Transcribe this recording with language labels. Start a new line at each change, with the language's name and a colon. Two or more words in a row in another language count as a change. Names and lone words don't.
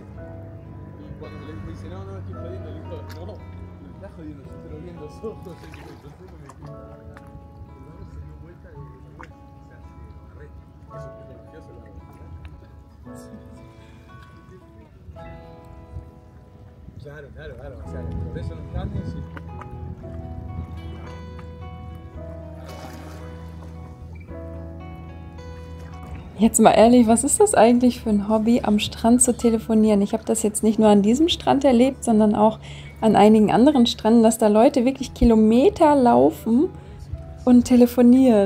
Spanish: Y cuando le dice, no, no, estoy jodiendo, le dijo, no, me estás jodiendo, yo te lo vi en los ojos. Y yo se dio vuelta y se agarré. Eso que yo se lo hago. Claro, claro, claro. O sea, por eso los grandes y...
German: Jetzt mal ehrlich, was ist das eigentlich für ein Hobby, am Strand zu telefonieren? Ich habe das jetzt nicht nur an diesem Strand erlebt, sondern auch an einigen anderen Stränden, dass da Leute wirklich Kilometer laufen und telefonieren.